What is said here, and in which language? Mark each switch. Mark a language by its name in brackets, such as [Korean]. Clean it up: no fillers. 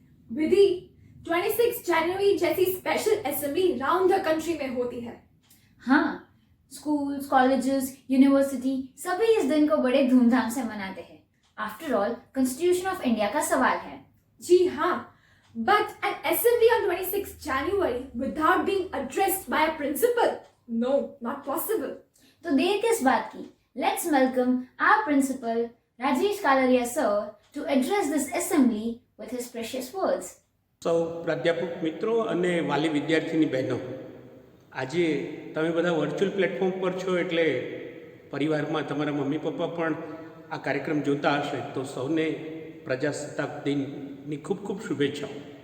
[Hindi] विधि 26 जनवरी जैसी special assembly round the country में होती है। हाँ, स्कूल्स, कॉलेजेस, यूनिवर्सिटी सभी इस दिन को बड़े धूमधाम से मनाते हैं। [English] after all constitution of India [Hindi] का सवाल है। जी हाँ, [English] but an assembly on 26 January without being addressed by a principal? No, not possible. [Hindi] तो देर किस बात की? [English] Let's welcome our principal Rajesh Kalaria sir to address this assembly with his precious words. [Gujarati] સૌ પ્રાધ્યાપક મિત્રો અને વાલી વિદ્યાર્થીની બહેનો, આજે તમે બધા વર્ચ્યુઅલ પ્લેટફોર્મ પર છો એટલે પરિવારમાં તમારા મમ્મી પપ્પા પણ આ કાર્યક્રમ જોતા હશે, તો સૌને પ્રજાસત્તાક દિનની ખૂબ ખૂબ શુભેચ્છાઓ.